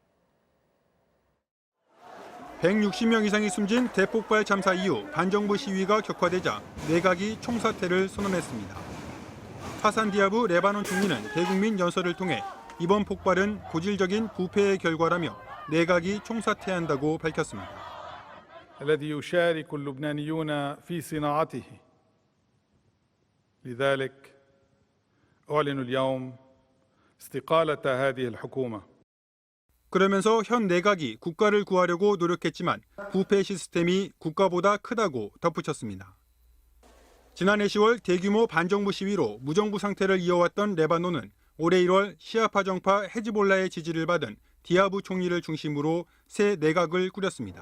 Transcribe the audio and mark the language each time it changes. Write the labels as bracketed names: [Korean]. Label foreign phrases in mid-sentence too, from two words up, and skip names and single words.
[Korean] 160명 이상이 숨진 대폭발 참사 이후 반정부 시위가 격화되자 내각이 총사퇴를 선언했습니다. 하산 디아브 레바논 총리는 대국민 연설을 통해 이번 폭발은 고질적인 부패의 결과라며 내각이 총사퇴한다고 밝혔습니다. [Arabic] الذي يشارك اللبنانيون في صناعته لذلك أعلن اليوم استقالة هذه الحكومة. [Korean] 그러면서 현 내각이 국가를 구하려고 노력했지만 부패 시스템이 국가보다 크다고 덧붙였습니다. 지난해 10월 대규모 반정부 시위로 무정부 상태를 이어왔던 레바논은 올해 1월 시아파 정파 헤즈볼라의 지지를 받은 디아브 총리를 중심으로 새 내각을 꾸렸습니다.